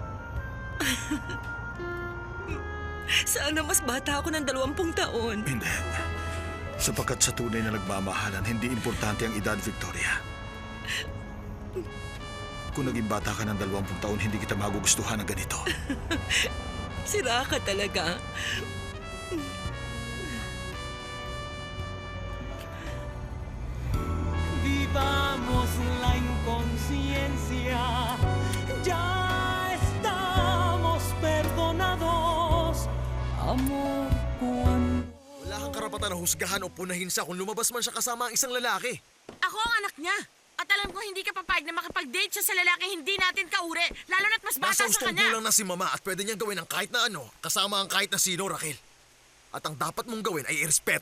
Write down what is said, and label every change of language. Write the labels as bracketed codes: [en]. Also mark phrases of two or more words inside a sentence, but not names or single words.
[tl] Sana mas bata ako ng 20 taon. Hindi. Sapagkat sa tunay na nagmamahalan, hindi importante ang edad, Victoria. Kung naging bata ka ng 20 taon, hindi kita magugustuhan ng ganito. Sira ka talaga. [es] Vivamos la inconsciencia. Ya estamos perdonados. Amor, cuando... [tl] Wala kang karapatan na husgahan o punahin siya kung lumabas man siya kasama ang isang lalaki. Ako ang anak niya. At alam ko hindi ka papayag na makapag-date siya sa lalaki hindi natin kaure. Lalo na't mas bata Nasa sa hustong kanya. gulang na si mama at pwede niyang gawin ang kahit na ano, kasama ang kahit na sino, Raquel. At ang dapat mong gawin ay irespeto